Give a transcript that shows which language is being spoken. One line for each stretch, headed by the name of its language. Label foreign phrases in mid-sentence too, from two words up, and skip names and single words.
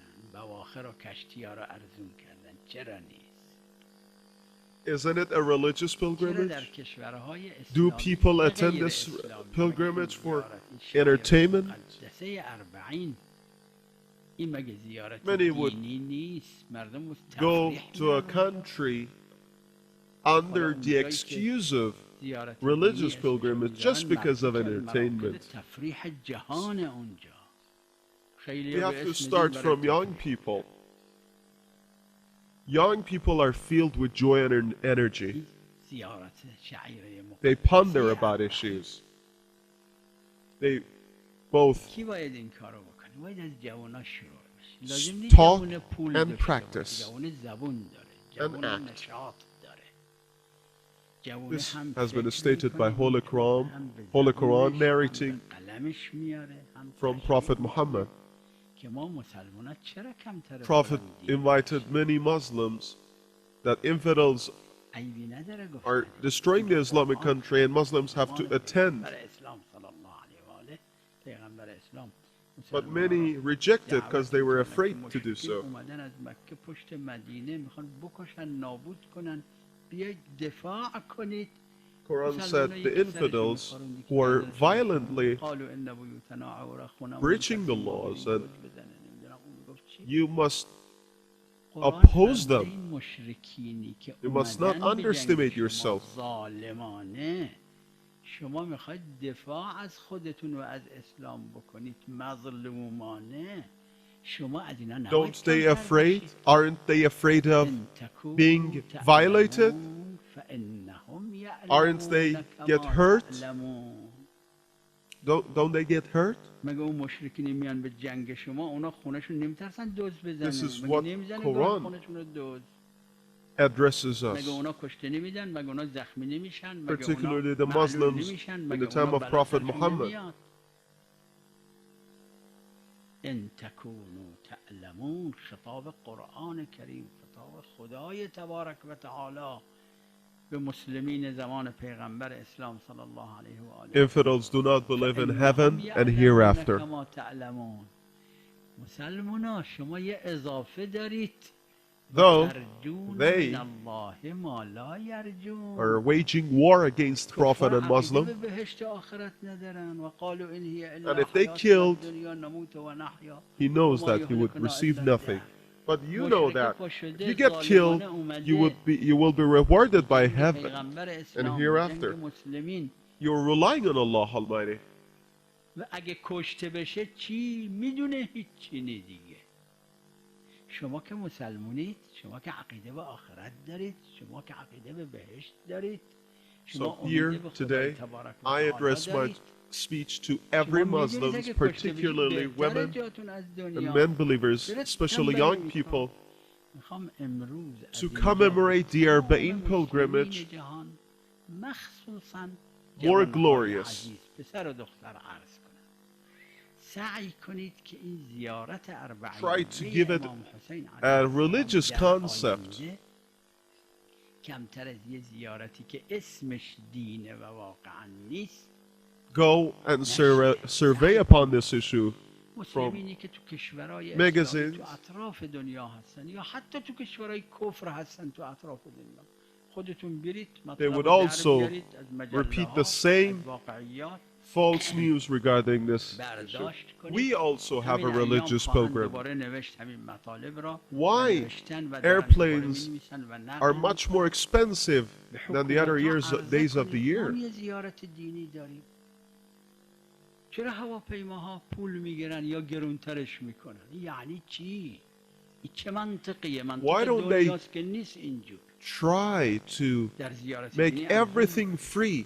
Persian: بواخر و کشتی‌ها رو ارزون کردن. چرا نیست؟
English: Isn't it a religious
Persian: چرا در
English: pilgrimage?
Persian: کشورهای
English: Do
Persian: اسلامی
English: people
Persian: و
English: attend
Persian: غیر
English: this
Persian: اسلامی
English: pilgrimage for
Persian: زیارت این شعائر
English: entertainment?
Persian: مقدسه اربعین این مگه زیارت
English: Many would
Persian: دینی نیست؟ مردم
English: go
Persian: تفریح
English: to a
Persian: میرن اونجا.
English: country under the
Persian: اونجایی که
English: excuse of
Persian: زیارت
English: religious
Persian: دینی اسمشو
English: pilgrimage
Persian: میذارن
English: just because of
Persian: مراکز
English: entertainment.
Persian: تفریح جهان اونجا. خیلی
English: We
Persian: به
English: have to
Persian: اسم
English: start
Persian: دین
English: from
Persian: برای
English: young people. Young people are filled with joy and energy.
Persian: زیارت شعیره
English: They
Persian: مقدسه
English: ponder about
Persian: اربعین.
English: issues. They both
Persian: کی باید این کارو بکنه؟ باید از جوانا شروع بشه. لازم نیست
English: talk
Persian: جوان پول
English: and
Persian: داشته باشه.
English: practice
Persian: جوان زبون داره. جوان
English: act.
Persian: نشاط داره. جوان
English: This
Persian: هم
English: has been
Persian: فکر
English: stated by
Persian: می‌کنه،
English: Holy Quran,
Persian: هم به
English: Holy
Persian: زبونش،
English: Quran
Persian: هم به
English: narrating
Persian: قلمش میاره، هم
English: from
Persian: تشریح
English: Prophet
Persian: می‌کنه
English: Muhammad.
Persian: که ما مسلمان‌ها چرا کمتر
English: Prophet
Persian: فلان دین
English: invited
Persian: باشیم؟
English: many Muslims that infidels
Persian: عیبی نداره
English: are
Persian: گفتن.
English: destroying the Islamic
Persian: قرآن
English: country and Muslims have to
Persian: زمان
English: attend.
Persian: پیغمبر اسلام
Arabic: صلی الله علیه و آله،
Persian: پیغمبر اسلام
English: But
Persian: مسلمان‌ها
English: many
Persian: را
English: rejected because
Persian: دعوت
English: they were
Persian: می‌کنه که
English: afraid to do
Persian: مشرکین
English: so.
Persian: اومدن از مکه پشت مدینه میخوان بکشن نابود کنن، بیایید دفاع کنید.
English: Quran said
Persian: مسلمان‌ها
English: the
Persian: یکی سرشون
English: infidels
Persian: می‌خاروند،
English: who
Persian: یکی
English: are
Persian: گردنشون
English: violently
Arabic: قالوا ان بیوتنا عوره، خونمون
English: breaching the
Persian: کسی ما
English: laws
Persian: بریم
English: and
Persian: دزد بزنه. نمی‌دونم اون میگفت چی.
English: you must
Persian: قرآن
English: oppose
Persian: فرموده
English: them.
Persian: این مشرکینی که
English: You must not
Persian: اومدن به جنگ
English: underestimate
Persian: شما
English: yourself.
Persian: ظالمانه، شما میخواید دفاع از خودتون و از اسلام بکنید مظلومانه، شما از اینا نباید
English: Don't they
Persian: کمتر
English: afraid?
Persian: باشید.
English: Aren't they afraid of
Arabic: ان تکونوا
English: being violated?
Arabic: تعلمون فانهم
English: Aren't they
Arabic: یعلمون
English: get
Arabic: کما
English: hurt?
Arabic: تعلمون.
English: Don't they get hurt?
Persian: مگه اون مشرکین میان به جنگ شما اونا خونشون نمیترسن دزد
English: This
Persian: بزنن؟
English: is
Persian: مگه
English: what
Persian: نمیزنن گاه
English: Quran
Persian: خونشون رو دزد؟
English: addresses
Persian: مگه
English: us,
Persian: اونا کشته نمیدن؟ مگه اونا زخمی نمیشن؟ مگه اونا
English: particularly the
Persian: معلول
English: Muslims
Persian: نمیشن؟
English: in
Persian: مگه
English: the time
Persian: اونا
English: of
Persian: بلا
English: Prophet
Persian: سرشون
English: Muhammad.
Persian: نمیاد؟
Arabic: ان تکونوا تعلمون،
Persian: خطاب قرآن کریم، خطاب خدای تبارک و تعالی به مسلمین زمان پیغمبر اسلام
Arabic: صلی الله علیه و آله.
English: Infidels do not believe in
Arabic: فانهم
English: heaven and
Arabic: یعلمون
English: hereafter.
Arabic: کما تعلمون.
Persian: مسلمانا شما یه اضافه دارید،
English: Though
Arabic: ترجون
English: they
Arabic: من الله ما لا یرجون.
English: are waging war against Prophet and
Persian: کفار عقیده
English: Muslim,
Persian: به بهشت آخرت ندارن.
Arabic: و قالوا ان هی
English: and
Arabic: الا
English: if they
Arabic: حیاتنا
English: killed,
Arabic: الدنیا نموت و نحیا
English: he knows
Arabic: وما
English: that he would
Arabic: یهلکنا
English: receive
Arabic: الا
English: nothing.
Arabic: الدهر.
English: But you know
Persian: مشرک
English: that if
Persian: پاشده
English: you get killed,
Persian: ظالمانه
English: you will be rewarded by
Persian: جنگ
English: heaven
Persian: پیغمبر
English: and
Persian: اسلام، جنگ
English: hereafter.
Persian: مسلمین.
English: You're relying on Allah Almighty.
Persian: و اگه کشته بشه چی؟ میدونه هیچی نی دیگه. شما که مسلمونید، شما که عقیده به آخرت دارید، شما که عقیده به بهشت دارید، شما
English: So here
Persian: امید به خدای
English: today,
Persian: تبارک و
English: I
Persian: تعالی
English: address my
Persian: دارید.
English: speech to every
Persian: شما میدونید
English: Muslims,
Persian: اگه کشته بشید
English: particularly
Persian: بهتره
English: women
Persian: جاتون از
English: and
Persian: دنیا.
English: men believers,
Persian: دلت
English: especially
Persian: تنبلی
English: young
Persian: میخوام.
English: people,
Persian: میخوام امروز از
English: to
Persian: اینجا
English: commemorate the
Persian: تمام
English: Arba'in
Persian: مسلمین
English: pilgrimage
Persian: جهان، مخصوصاً
English: more
Persian: جوانهای
English: glorious.
Persian: عزیز، پسر و دختر عرض کنم، سعی کنید که این زیارت
English: Try to
Persian: اربعینیه
English: give it
Persian: امام حسین
English: a
Persian: علیه
English: religious
Persian: السلام در
English: concept.
Persian: آینده کمتر از یه زیارتی که اسمش دینه و واقعا نیست.
English: Go and survey upon this issue
Persian: مسلمینی که تو کشورهای
English: magazines.
Persian: اسلامی تو اطراف دنیا هستن یا حتی تو کشورهای کفر هستن تو اطراف دنیا، خودتون برید
English: They
Persian: مطلب
English: would
Persian: رو در
English: also
Persian: بیارید از
English: repeat
Persian: مجله
English: the
Persian: ها،
English: same
Persian: از واقعیات
English: false news regarding this issue.
Persian: برداشت کنید.
English: We also have a
Persian: همین ایام
English: religious
Persian: خواهند
English: pilgrim.
Persian: دوباره نوشت همین مطالب را و
English: Why
Persian: نوشتن و دارن دوباره
English: airplanes
Persian: می‌نویسن و نقل
English: are much more expensive
Persian: به
English: than the other
Persian: حکومت‌ها
English: days
Persian: عرضه
English: of the
Persian: کنید ما
English: year?
Persian: یه زیارت دینی داریم. چرا هواپیماها پول میگیرن یا گرونترش میکنن؟ یعنی چی؟ این چه منطقیه؟
English: Why
Persian: منطق
English: don't they
Persian: دنیاست که نیست اینجور.
English: try to
Persian: در زیارت
English: make
Persian: دینی ارزون
English: everything free,